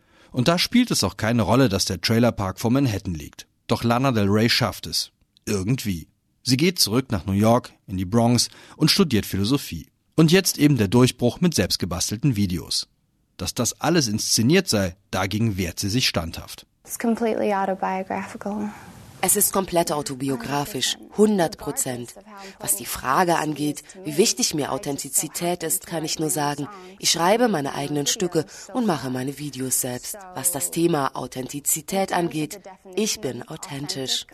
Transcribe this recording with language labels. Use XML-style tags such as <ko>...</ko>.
<de>Und da spielt es auch keine Rolle, dass der Trailerpark vor Manhattan liegt. Doch Lana Del Rey schafft es. Irgendwie. Sie geht zurück nach New York, in die Bronx und studiert Philosophie. Und jetzt eben der Durchbruch mit selbstgebastelten Videos. Dass das alles inszeniert sei, dagegen wehrt sie sich standhaft.</de> <en>It's completely autobiographical.</en> <de>Es ist komplett autobiografisch, 100%. Was die Frage angeht, wie wichtig mir Authentizität ist, kann ich nur sagen, ich schreibe meine eigenen Stücke und mache meine Videos selbst. Was das Thema Authentizität angeht, ich bin authentisch.</de>